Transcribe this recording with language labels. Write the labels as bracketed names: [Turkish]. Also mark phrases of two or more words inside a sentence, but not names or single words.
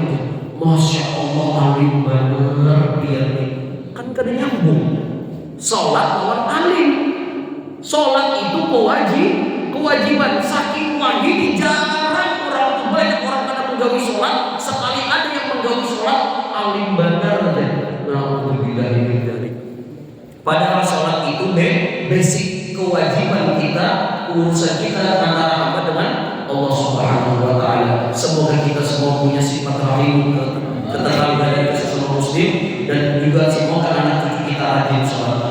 [Arabic] ما شاء الله, [Indonesian] alim benar dia nih. [Banjar] Kan kada nyambung. Sholat lawan alim. [Indonesian] Sholat itu kewajiban. [Banjar] Saking wajib jarang orang, banyak orang kada menggawi sholat. Sekali ada yang menggawi sholat, alim benar aja. [Indonesian] Alhamdulillah ini dari. Padahal sholat itu basic kewajiban kita, urusan kita antara hamba dengan Allah [Arabic] سبحانه وتعالى. [Indonesian] Semoga kita semua punya sifat rahim, ketetanggaan dari sesama muslim, dan juga semoga anak cucu kita rajin sholat.